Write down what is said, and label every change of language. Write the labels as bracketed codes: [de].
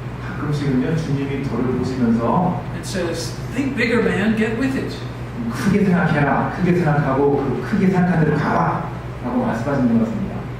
[ko] 가끔씩은요 주님이 저를 보시면서 [en] think bigger man, get with it. [ko] 크게 생각해라, 크게 생각하고 크게 생각한 대로 가라 라고 말씀하시는 것 같습니다.